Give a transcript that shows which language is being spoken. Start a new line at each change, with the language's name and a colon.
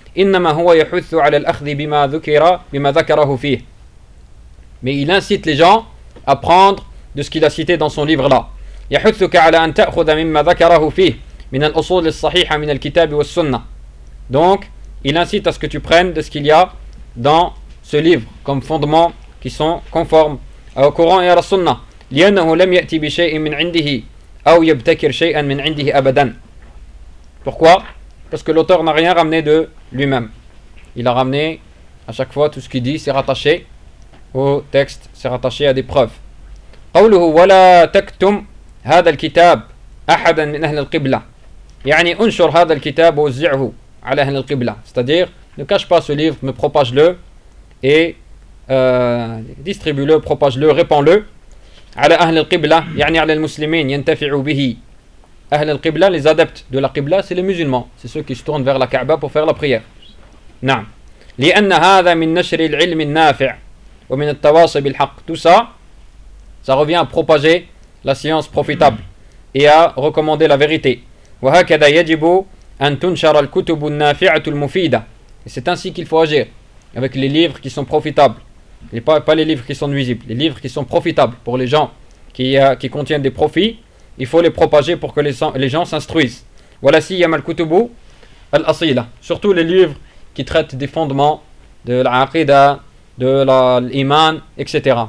Arabic: إنما هو يحث على الأخذ بما ذكر بما ذكره فيه.
French: Mais il incite les gens à prendre de ce qu'il a cité dans son livre là.
Arabic: يحثك على أن تأخذ مما ذكره فيه من الأصول الصحيحة من الكتاب والسنة.
French: Donc, il incite à ce que tu prennes de ce qu'il y a dans ce livre comme fondement qui sont conformes au Coran et à la Sunna.
Arabic: لأنه لم يأتي بشيء من عنده أو يبتكر شيئا من عنده أبدا.
French: Pourquoi? Parce que l'auteur n'a rien ramené de lui-même. Il a ramené à chaque fois tout ce qu'il dit, c'est rattaché au texte, c'est rattaché à des preuves.
Arabic: قوله ولا تكتم هذا الكتاب أحدا من أهل القبلة. يعني انشر هذا الكتاب ووزعه على أهل القبلة.
French: C'est-à-dire, ne cache pas ce livre, mais propage-le et distribue-le, propage-le, répands-le.
Arabic: على أهل القبلة يعني على المسلمين ينتفع به. أهل القبلة,
French: les adeptes de la Qibla, c'est les musulmans, c'est ceux qui se tournent vers la Kaaba pour faire la prière.
Arabic: نعم. لأن هذا من نشر العلم النافع ومن التواصي بالحق.
French: Tout ça, ça revient à propager la science profitable et à recommander la vérité.
Arabic: وهكذا يجب أن تنشر الكتب النافعة المفيدة.
French: Et c'est ainsi qu'il faut agir avec les livres qui sont profitables. Et pas les livres qui sont nuisibles, les livres qui sont profitables pour les gens qui contiennent des profits. Il faut les propager pour que les gens s'instruisent. Voilà si
Arabic: yamal kutubu al-asila.
French: Surtout les livres qui traitent des fondements de l'aqida, de l'iman, etc.